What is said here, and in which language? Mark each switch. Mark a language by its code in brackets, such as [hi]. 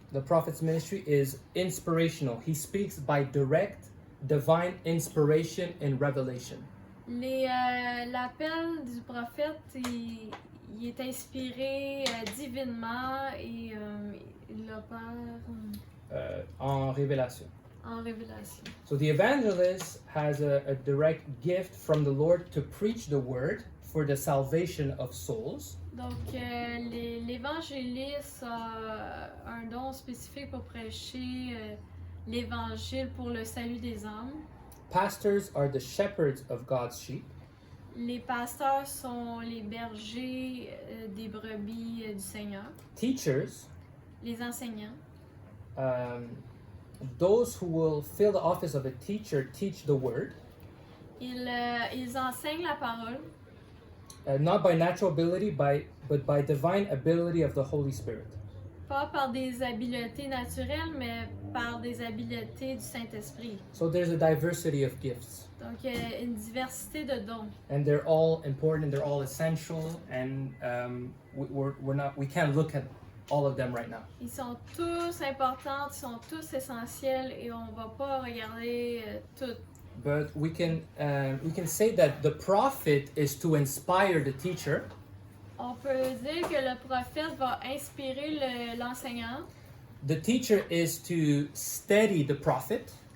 [en] the prophet's ministry is inspirational. He speaks by direct, divine inspiration and revelation. [fr] L'appel du prophète, il est inspiré divinement et il opère En révélation. en révélation. [en] So the evangelist has a direct gift from the Lord to preach the word for the salvation of souls. [fr] Donc, l'évangéliste a un don spécifique pour prêcher l'évangile pour le salut des âmes. [en] Pastors are the shepherds of God's sheep. [fr] Les pasteurs sont les bergers des brebis du Seigneur. [en] Teachers [fr] les enseignants. [en] Those who will fill the office of a teacher teach the word, [fr] Ils enseignent la parole, [en] not by natural ability, but by divine ability of the Holy Spirit. [fr] pas par des habiletés naturelles, mais par des habiletés du Saint-Esprit. [en] So there's a diversity of gifts, [fr] Donc, il y a une diversité de dons. [en] and they're all important, they're all essential, and we can't look at all of them right now. [fr] Ils sont tous importants, ils sont tous essentiels et on va pas regarder tout. [en] But we can say that the prophet is to inspire the teacher, [fr] On peut dire que le prophète va inspirer l'enseignant. [en] the teacher is to steady the prophet,